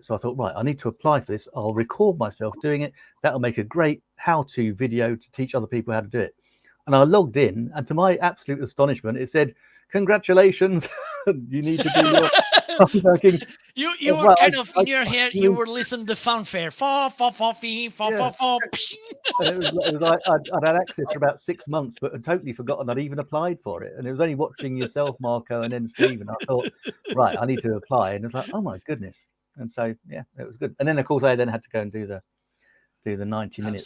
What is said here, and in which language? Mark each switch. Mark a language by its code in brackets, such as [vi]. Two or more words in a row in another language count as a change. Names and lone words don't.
[en] So I thought, right, I need to apply for this. I'll record myself doing it. That'll make a great how-to video to teach other people how to do it. And I logged in, and to my absolute astonishment, it said, "Congratulations, you need to do your working." You were kind of in your head. You were listening to the fanfare. Fa fa fa fee fa fa fa. And it was like I'd had access for about 6 months, but I'd totally forgotten I'd even applied for it. And it was only watching yourself, Marco, and then Stephen. I thought, right, I need to apply. And it's like, oh my goodness. And so it was good. And then of course I then had to go and do the 90 minutes.